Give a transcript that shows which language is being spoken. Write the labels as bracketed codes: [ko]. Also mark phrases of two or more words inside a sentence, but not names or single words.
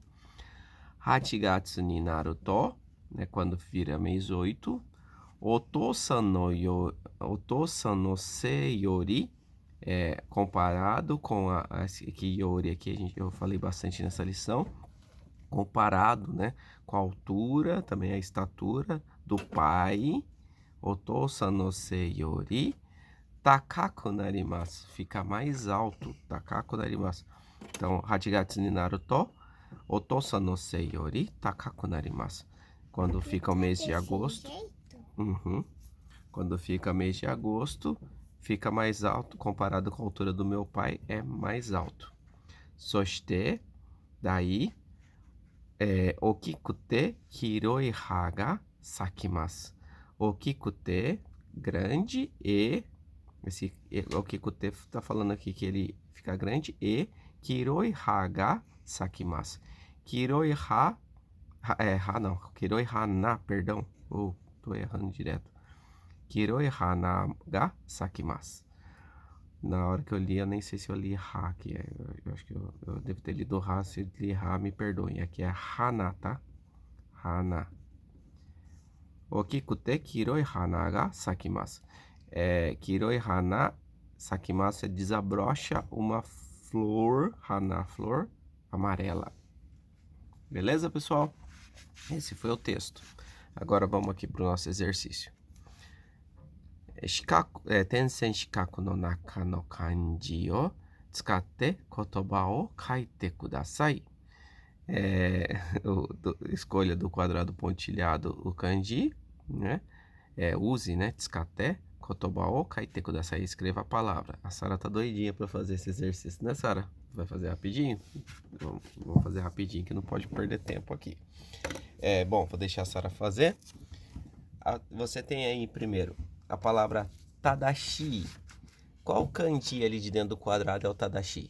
[ja] 八月になると, [pt] né, quando vira mês 8, [ja] お父さんの背より, [pt] comparado com que yori aqui, eu falei bastante nessa lição, comparado, né, com a altura, também a estatura do pai, [ja] お父さんの背より、高くなります, [pt] fica mais alto, [ja] 高くなります. [pt] Então, [ja] 八月になると、お父さんの背より高くなります. [pt] Quando fica o mês de agosto, quando fica mês de agosto, fica mais alto, comparado com a altura do meu pai, é mais alto. Soshite, daí, [ja] 大きくて広い葉が咲きます. Okikute, [pt] grande, e... Esse okikute tá falando aqui que ele fica grande, e [ja] 黄色い葉が咲きます. 黄色い葉…黄色い花, [pt] perdão. Tô errando direto. [ja] 黄色い花が咲きます. [pt] Na hora que eu li, eu nem sei se eu li ha, que eu acho que eu devo ter lido ha. Se eu li ha, me perdoem. Aqui é hana, tá? Hana. [ja] 大きくて黄色い花が咲きます. 黄色い花咲きます [pt] desabrocha uma flor, hana, flor amarela. Beleza, pessoal? Esse foi o texto. Agora vamos aqui para o nosso exercício. [ja] 点線四角の中の漢字を使って言葉を書いてください. [pt] Escolha do quadrado pontilhado o kanji, né? Use, né? [ja] 使って言葉を書いてください. [pt] Escreva a palavra. A Sara tá doidinha para fazer esse exercício, né, Sara? Vai fazer rapidinho? Vamos fazer rapidinho, que não pode perder tempo aqui. Bom, vou deixar a Sara fazer. Você tem aí primeiro a palavra tadashi. Qual kanji ali de dentro do quadrado é o tadashi?